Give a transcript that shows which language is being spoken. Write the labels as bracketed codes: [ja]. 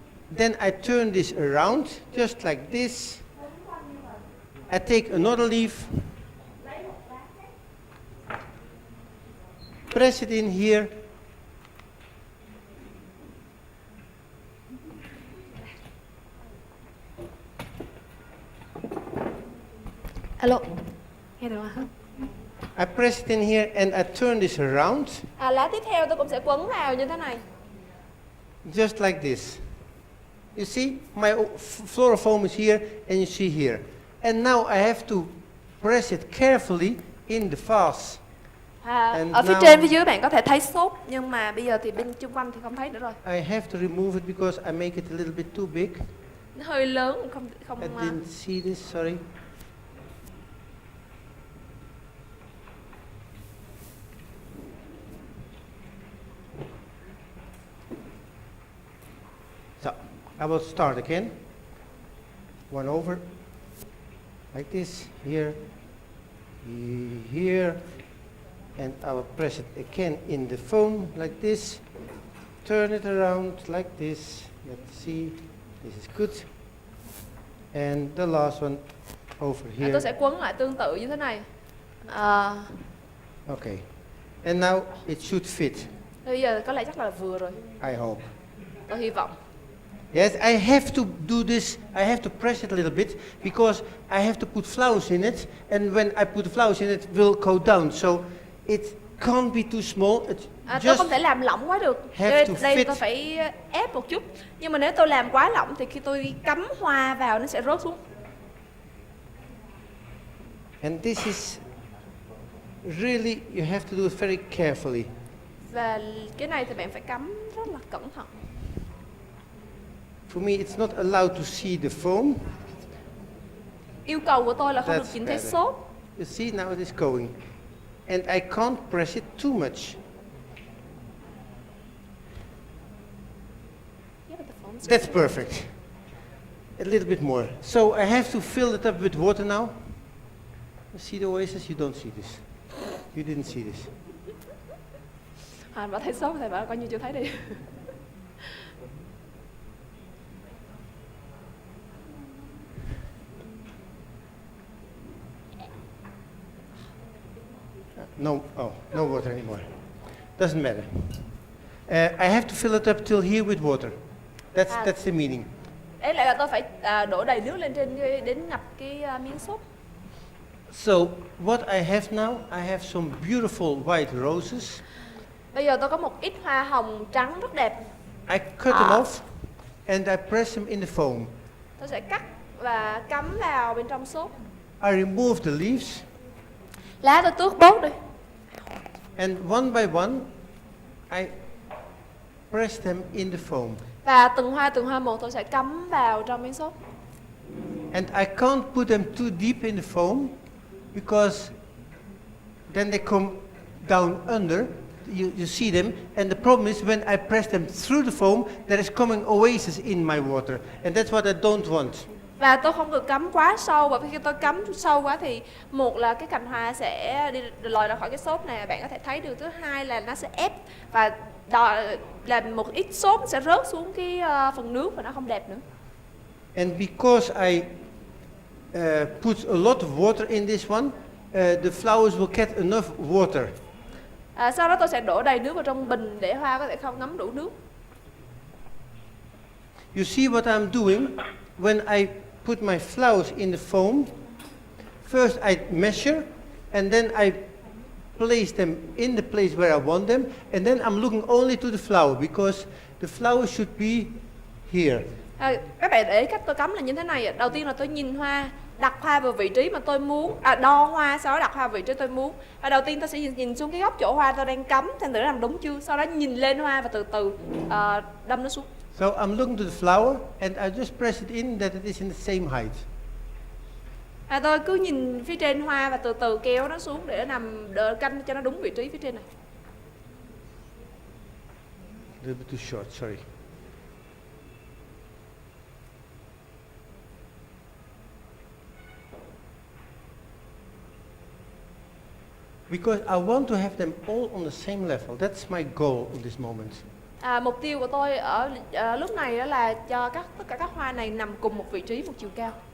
[en] Then I turn this around, just like this. I take another leaf, press it in here. [vi] Alo, nghe được không? [en] I press it in here and I turn this around. [vi] Lá tiếp theo tôi cũng sẽ quấn vào như thế này. [en] Just like this. You see, my floral foam is here and you see here. And now I have to press it carefully in the vase. [vi] Ở phía trên, phía dưới bạn có thể thấy xốp, nhưng mà bây giờ thì bên chung quanh thì không thấy nữa rồi. [en] I have to remove it because I make it a little bit too big. [vi] Nó hơi lớn, không. [en] I didn't see this, sorry. So, I will start again. One over, like this, here, here, and I will press it again in the foam, like this. Turn it around, like this. Let's see, this is good. And the last one over here. [vi] Tôi sẽ quấn lại tương tự như thế này. [en] Okay. And now it should fit. [vi] Bây giờ có lẽ chắc là vừa rồi. [en] I hope. [vi] Tôi hy vọng. [en] Yes, I have to do this. I have to press it a little bit because I have to put flowers in it. And when I put the flowers in it, it will go down. So it can't be too small. [vi] Tôi không thể làm lỏng quá được. Đây tôi phải ép một chút. Nhưng mà nếu tôi làm quá lỏng thì khi tôi cắm hoa vào nó sẽ rớt xuống. [en] And this is really, you have to do it very carefully. [vi] Và cái này thì bạn phải cắm rất là cẩn thận. [en] For me, it's not allowed to see the foam. [vi] Yêu cầu của tôi là không được nhìn thấy xốp. [en] You see, now it is going. And I can't press it too much. That's perfect. A little bit more. So I have to fill it up with water now. You see the oasis? You don't see this. You didn't see this. [vi] Bà thấy xốp thì bà coi như chưa thấy đi. [en] No water anymore. Doesn't matter. I have to fill it up till here with water. That's the meaning. [vi] Đấy lại là tôi phải đổ đầy nước lên trên đến ngập cái miếng xốp. [en] So what I have now, I have some beautiful white roses. [vi] Bây giờ tôi có một ít hoa hồng trắng rất đẹp. [en] I cut them off and I press them in the foam. [vi] Tôi sẽ cắt và cắm vào bên trong xốp. [en] I remove the leaves. [vi] Lá tôi tước bớt đi. [en] And one by one, I press them in the foam. [vi] Và từng hoa một tôi sẽ cắm vào trong miếng xốp. [en] And I can't put them too deep in the foam because then they come down under. You see them, and the problem is when I press them through the foam, there is coming oasis in my water, and that's what I don't want. [vi] Và tôi không được cắm quá sâu, và khi tôi cắm sâu quá thì một là cái cành hoa sẽ đi lòi ra khỏi cái xốp này, bạn có thể thấy được. Thứ hai là nó sẽ ép và làm một ít xốp sẽ rớt xuống cái phần nước và nó không đẹp nữa. [en] And because I put a lot of water in this one, the flowers will get enough water. [vi] Sau đó tôi sẽ đổ đầy nước vào trong bình để hoa có thể không ngấm đủ nước. [en] You see what I'm doing when I put my flowers in the foam. First I measure, and then I place them in the place where I want them, and then I'm looking only to the flower because the flower should be here. [vi] Các bạn để ý cách tôi cắm là như thế này. Đầu tiên là tôi nhìn hoa, đặt hoa vào vị trí mà tôi muốn, đo hoa, sau đó đặt hoa vào vị trí tôi muốn. Và đầu tiên tôi sẽ nhìn xuống cái góc chỗ hoa tôi đang cắm, xem thử nó làm đúng chưa. Sau đó nhìn lên hoa và từ từ đâm nó xuống. [en] So I'm looking to the flower and I just press it in that it is in the same height. [vi] Tôi cứ nhìn phía trên hoa và từ từ kéo nó xuống để nằm đỡ canh cho nó đúng vị trí phía trên này. [en] A little bit too short, sorry. Because I want to have them all on the same level. That's my goal in this moment. [vi] Mục tiêu của tôi ở lúc này đó là cho tất cả các hoa này nằm cùng một vị trí, một chiều cao.